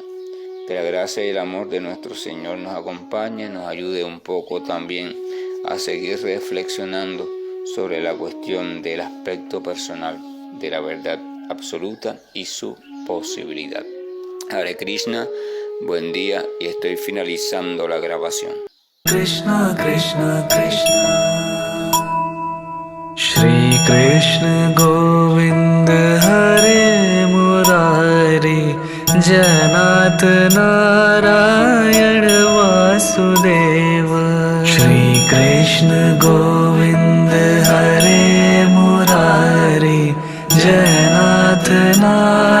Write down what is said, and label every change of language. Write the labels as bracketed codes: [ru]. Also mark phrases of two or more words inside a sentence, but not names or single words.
[es] Que la gracia y el amor de nuestro Señor nos acompañe, nos ayude un poco también a seguir reflexionando sobre la cuestión del aspecto personal de la verdad absoluta y su posibilidad. Hare Krishna, buen día, y estoy finalizando la grabación. [sa] Krishna Krishna Krishna Shri Krishna Govind Hare Murari Janat Narayan Vasudeva Shri Krishna Govind Hare Murari Janat Narayan